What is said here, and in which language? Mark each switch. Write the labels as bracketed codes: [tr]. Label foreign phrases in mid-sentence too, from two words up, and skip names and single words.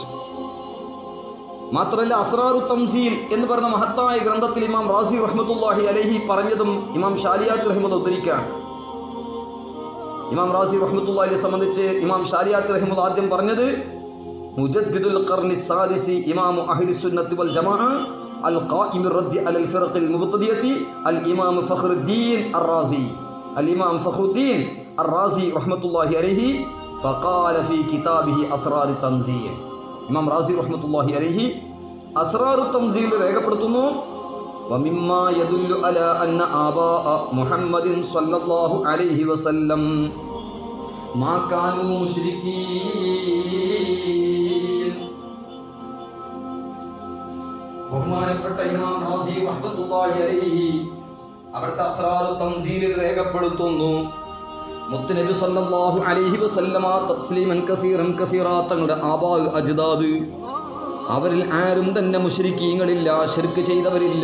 [ml] മാത്രമല്ല അസ്റാറു തംസീൽ എന്ന് പറയുന്ന മഹത്തായ ഗ്രന്ഥത്തിൽ ഇമാം റാസി [ar] رحمة الله عليه [ml] പറഞ്ഞതും ഇമാം ഷാലിയാത്ത് റഹിമഹുല്ലാഹ് ഉദ്ധരിക്കുകയാണ്. ഇമാം റാസി റഹ്മത്തുള്ളാഹിയെ സംബന്ധിച്ച് ഇമാം ഷാലിയാത്ത് റഹിമഹുല്ലാഹ് ആദ്യം പറഞ്ഞത് [ar] مجدد القرن السادس إمام أهل السنة والجماعة القائم بالرد على الفرق المبتدعة الإمام فخر الدين الرازي الإمام فخر الدين الرازي رحمة الله عليه فقال في كتابه أسرار التنزيل إمام رازي رحمة الله عليه أسرار التنزيل രേഖപ്പെടുത്തുന്നു ومما يدل على أن آباء محمد صلى الله عليه وسلم ما كانوا [ml] مشركين ബഹുമാനപ്പെട്ട ഇമാം റാസി [ar] رحمة الله عليه [ml] അവിടുത്തെ അസ്റാറു തൻസീലിൽ രേഖപ്പെടുത്തുന്നു, മുത്തുനബി [ar] صلى الله عليه وسلم تسليما كثيرا كثيرا [ml] തങ്ങളുടെ [ar] آباء أجداد [ml] അവരിൽ ആരും തന്നെ മുശ്രിക്കീങ്ങളില്ല, ശിർക്ക് ചെയ്തവരില്ല.